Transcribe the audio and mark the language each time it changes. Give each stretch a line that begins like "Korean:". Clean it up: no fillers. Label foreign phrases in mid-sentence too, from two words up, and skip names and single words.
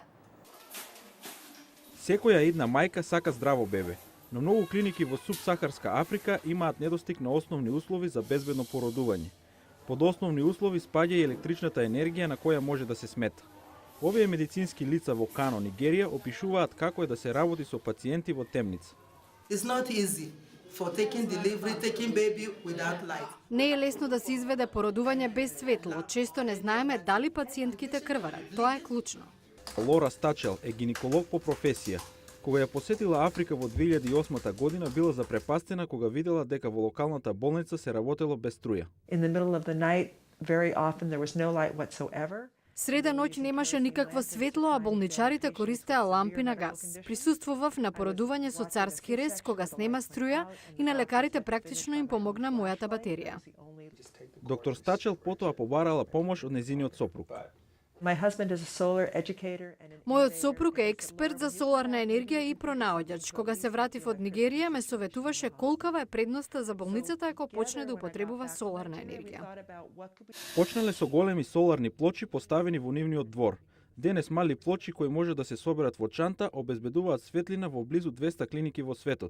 Macedonian: Секоја една мајка сака здраво бебе. Но многу клиники во субсахарска Африка имаат недостиг на основни услови за безбедно породување. Под основни услови спаѓа и електричната енергија на која може да се смета. Овие медицински лица во Кано, Нигерија, опишуваат како е да се работи со пациенти во темница.
English: It's not easy for taking delivery, taking baby without light.
Macedonian: Не е лесно да се изведе породување без светло. Често не знаеме дали пациентките крварат. Тоа е клучно. Лора Стачел е гинеколог по професија. Кога ја посетила Африка во 2008 година, била запрепастена кога видела дека во локалната болница се работело без струја.
English: In the middle of the night, very often there was no light whatsoever.
Macedonian: Среда ноќ немаше никакво светло, а болничарите користеа лампи на газ. Присуствував на породување со царски рез кога снема струја и на лекарите практично им помогна мојата батерија. Доктор Стачел потоа побарала помош од незиниот сопруг.
English: My husband is a solar educator and
Macedonian: Мојот сопруг е експерт за соларна енергија и пронаоѓач. Кога се вратив од Нигерија, ме советуваше колкава е предноста за болницата ако почне да употребува соларна енергија. Почнале со големи соларни плочи поставени во нивниот двор. Денес мали плочи кои може да се соберат во чанта обезбедуваат светлина во близу 200 клиники во светот.